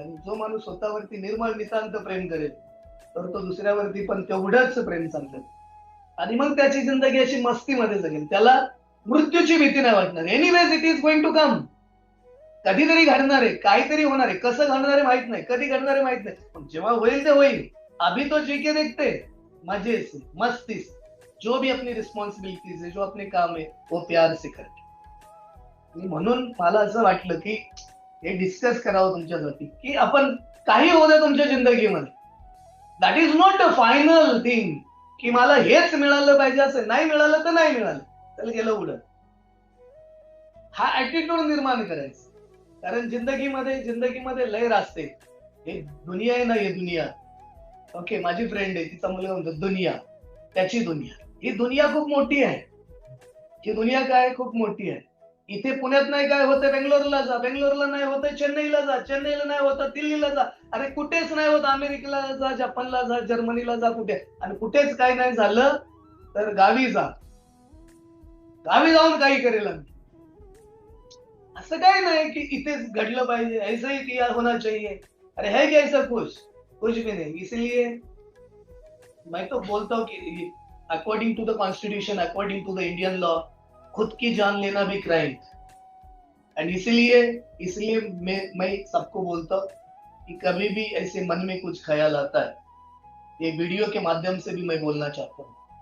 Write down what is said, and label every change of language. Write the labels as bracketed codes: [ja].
[mr] आणि जो माणूस स्वतःवरती निर्मळ नितांत प्रेम करेल तर तो दुसऱ्यावरती पण तेवढंच प्रेम सांगेल. आणि मग त्याची जिंदगी अशी मस्तीमध्ये जगेल, त्याला मृत्यूची भीती नाही वाटणार. [en] Anyways it is going to come. [mr] कधीतरी घडणार आहे, काहीतरी होणार आहे, कसं घडणार आहे माहित नाही, कधी घडणार आहे माहित नाही, पण जेव्हा होईल ते होईल. [hi] अभी तो जी के देखते, मजे से मस्ती से, जो भी अपनी रिस्पॉन्सिबिलिटीज है, जो अपने काम है वो प्यार से करके. [mr] म्हणून मला असं वाटलं की हे डिस्कस करावं तुमच्यासाठी की आपण काही होऊ दे तुमच्या जिंदगीमध्ये, [en] that is not a final thing [mr] की मला हेच मिळालं पाहिजे. असं नाही मिळालं तर नाही मिळालं, त्याला गेलं उडत. हा ऍटिट्यूड निर्माण करायचा. कारण जिंदगीमध्ये लय रास्ते. हे दुनिया आहे ना, हे दुनिया. ओके, माझी फ्रेंड आहे, तिचा मुलगा म्हणतो दुनिया, त्याची दुनिया. ही दुनिया खूप मोठी आहे. ही दुनिया काय खूप मोठी आहे. इथे पुण्यात नाही काय होतं, बेंगलोरला जा, बेंगलोरला नाही होतं चेन्नईला जा, चेन्नईला नाही होतं दिल्लीला जा, अरे कुठेच नाही होत अमेरिकेला जा, जपानला जा, जर्मनीला जा, कुठे. आणि कुठेच काय नाही झालं तर गावी जा, गावी जाऊन काही करेल. असं काय नाही की इथेच घडलं पाहिजे, [hi] ऐसा ही किया होना चाहिए. अरे है क्या ऐसा कुछ भी नहीं. इसलिए मैं तो बोलता हूँ कि [en] according to the constitution, according to the Indian law, [hi] खुद की जान लेना भी क्राइम. एंड इसलिए मैं सबको बोलता हूँ कि कभी भी ऐसे मन में कुछ ख्याल आता है, ये वीडियो के माध्यम से भी मैं बोलना चाहता हूँ.